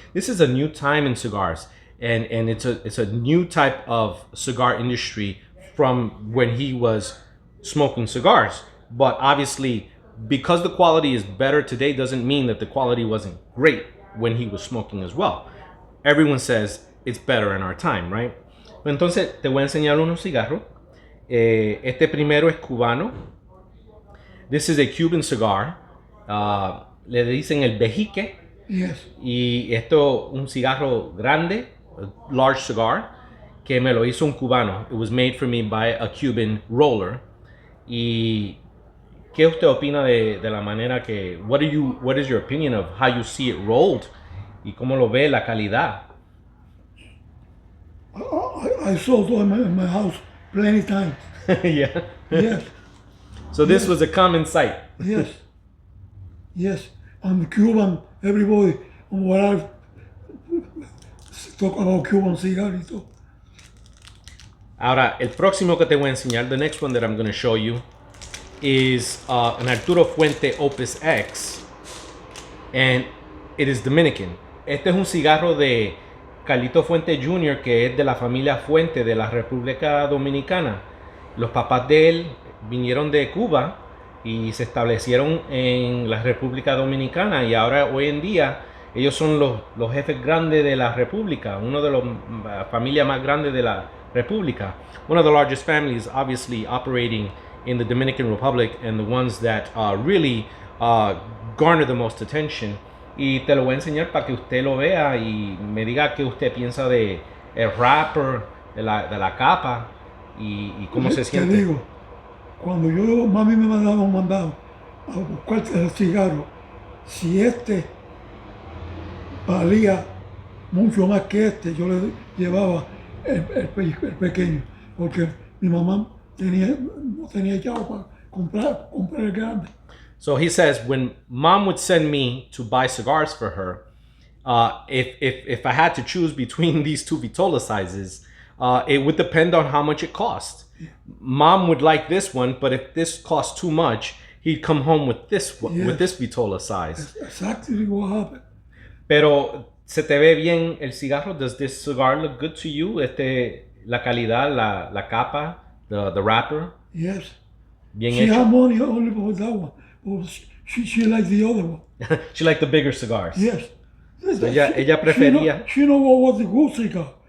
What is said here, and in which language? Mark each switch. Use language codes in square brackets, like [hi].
[en] This is a new time in cigars, and it's a new type of cigar industry from when he was smoking cigars. But obviously, because the quality is better today, doesn't mean that the quality wasn't great when he was smoking as well. Everyone says it's better in our time, right? [es] Entonces te voy a enseñar unos cigarros. Este primero es cubano. [en] This is a Cuban cigar. [es] Le dicen el vejique. [en] Yes. [es] Y esto un cigarro grande, [en] a large cigar, [es] que me lo hizo un cubano. [en] It was made for me by a Cuban roller. [es] Y ¿qué usted opina de la manera que [en] what is your opinion of how you see it rolled [es] y cómo lo ve la calidad? [en] I saw it in my house plenty times. Yeah. Yes. So this was a common sight. Yes. Yes. I'm Cuban, everybody, what I talk about Cuban cigar. [es] Ahora, el próximo que te voy a enseñar, [en] the next one that I'm going to show you, is an Arturo Fuente Opus X, and it is Dominican. [es] Este es un cigarro de Carlito Fuente Jr., que es de la familia Fuente de la República Dominicana. Los papás de él vinieron de Cuba y se establecieron en la República Dominicana, y ahora hoy en día ellos son los jefes grandes de la República, uno de las familias más grandes de la República. [en] One of the largest families, obviously, operating in the Dominican Republic, and the ones that really garner the most attention. [es] Y te lo voy a enseñar para que usted lo vea y me diga qué usted piensa de el wrapper, de la capa y cómo se siente. Te digo, cuando mami me mandaba un mandado a buscar el cigarro, si este valía mucho más que este, yo le llevaba el pequeño, porque mi mamá no tenía chavo para comprar el grande. [en] So he says, when mom would send me to buy cigars for her, if I had to choose between these two vitola sizes, it would depend on how much it cost. Mom would like this one, but if this cost too much, he'd come home with this one, with this vitola size. That's exactly what happened. [es] Pero se te ve bien el cigarro. [en] Does this cigar look good to you? [es] La calidad, la capa, [en] the wrapper. Yes. [es] Bien [en] She [es] hecho. [en] had money only for that one. But she liked the other one. She liked the bigger cigars. Yes. [es] So ella prefería. [en] She know what was a good cigar.